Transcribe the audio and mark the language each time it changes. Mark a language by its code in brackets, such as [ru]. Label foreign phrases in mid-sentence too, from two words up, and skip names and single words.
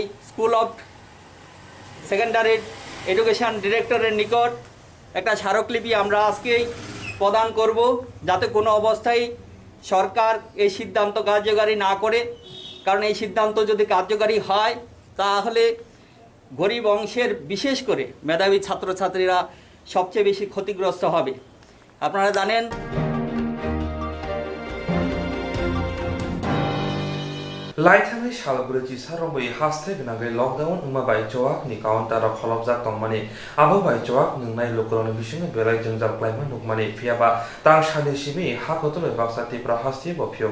[bn] স্কুল অফ সেকেন্ডারি এডুকেশন ডিরেক্টরের নিকট একটা স্মারকলিপি আমরা আজকেই প্রদান করব যাতে কোনো অবস্থায় সরকার এই সিদ্ধান্ত কার্যকারী না করে কারণ এই সিদ্ধান্ত যদি কার্যকারী হয় তাহলে গরিব অংশের বিশেষ করে মেধাবী ছাত্রছাত্রীরা সবচেয়ে বেশি ক্ষতিগ্রস্ত হবে আপনারা জানেন [trp] लाइथाङै सालब्रैथि सारंबै हास्थे गनागै लकडाउन उमाबाय चवाक नि काउन्टार खलबजाक तंमानि आबोबाय चवाक नोंनाय लोकरनि बिसिङै बेलाय जोंजाब क्लाइमा नुकमानि फियाबा तां साले सिमि हाखतले बाक्सा तिप्रा हास्थे बो फियक